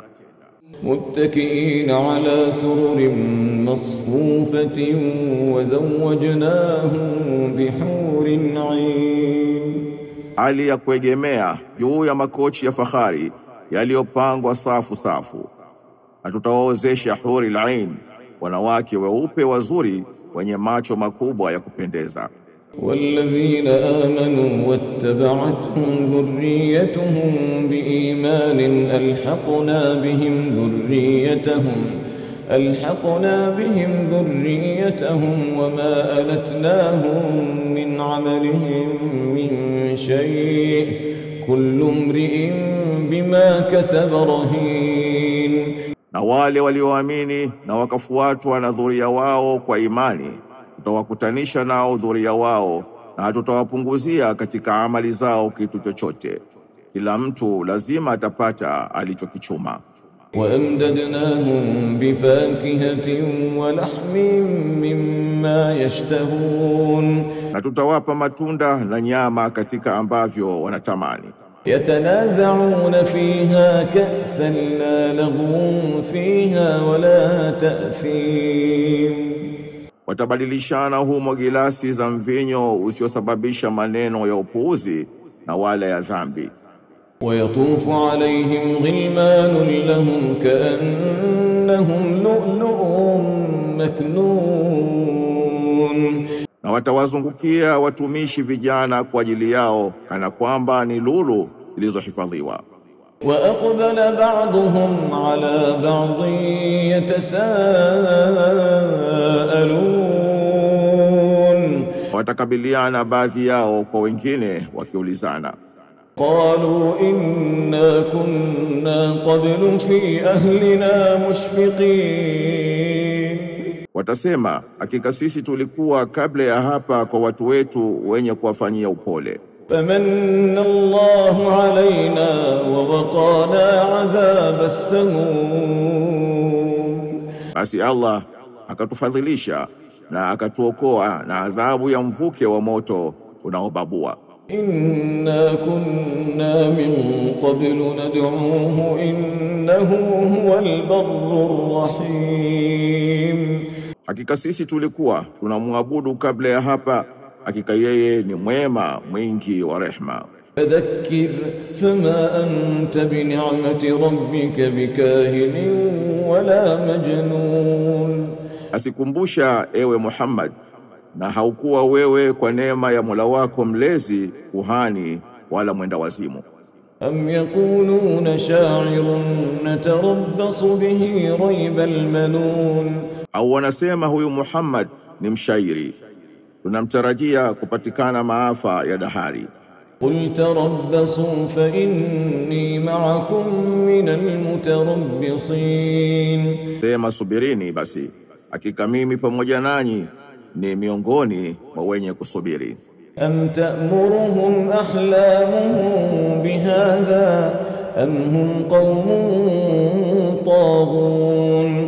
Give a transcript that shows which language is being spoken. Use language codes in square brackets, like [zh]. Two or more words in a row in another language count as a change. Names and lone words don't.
[ar] متكئين على سرر مصفوفة وزوجناهم بحور عين, [sw] hali ya kuegemea juu ya makochi ya fahari yaliyopangwa safu safu, na tutawaozesha huri lain, wanawake weupe wazuri wenye macho makubwa ya kupendeza. [ar] والذين آمنوا واتبعتهم ذريتهم بإيمان ألحقنا بهم ذريتهم وما ألتناهم من عملهم من شيء كل امرئ بما كسب رهين. [sw] na wale walioamini na wakafuatwa na dhuria wao kwa imani, tutawakutanisha nao dhuria wao na tutawapunguzia katika amali zao kitu chochote. Kila mtu lazima atapata alichokichuma. [ar] وأمددناهم بفاكهة ولحم مما يشتهون, [sw] na tutawapa matunda na nyama katika ambavyo wanatamani. [ar] يتنازعون فيها كأسا لا لغو فيها ولا تأثيم. [sw] Watabadilishana humo gilasi za mvinyo usiosababisha maneno ya upuuzi na wala ya dhambi. [ar] ويطوف عليهم غلمان لهم كأنهم لؤلؤ مكنون. [sw] Na watawazungukia watumishi vijana kwa ajili yao kana kwamba ni lulu zilizohifadhiwa. [ar] وأقبل بعضهم على بعض يتساءلون. [sw] Watakabiliana baadhi yao kwa wengine wakiulizana. [ar] قالوا إنا كنا قبل في أهلنا مشفقين. [sw] Watasema, hakika sisi tulikuwa kabla ya hapa kwa watu wetu wenye kuwafanyia upole. [ar] فمن الله علينا ووقانا عذاب السموم. [sw] Basi Allah akatufadhilisha na akatuokoa na adhabu ya mvuke wa moto unaobabua. [ar] إنا كنا من قبل ندعوه إنه هو البر الرحيم. [sw] Hakika sisi tulikuwa tunamwabudu kabla ya hapa, hakika yeye ni mwema mwingi wa rehma. [ar] فذكر فما أنت بنعمة ربك بكاهن ولا مجنون. [sw] Asikumbusha ewe Muhammad, na haukuwa wewe kwa neema ya Mola wako mlezi kuhani wala mwenda wazimu. [ar] أم يقولون شاعر نتربص به ريب المنون. [sw] Au wanasema huyu Muhammad ni mshairi, tunamtarajia kupatikana maafa ya dahari. [ar] قل تربصوا فإني معكم من المتربصين. [sw] Sema subirini basi, hakika mimi pamoja nanyi ni miongoni mwa wenye kusubiri. [ar] أم تأمرهم أحلامهم بهذا أم هم قوم طاغون.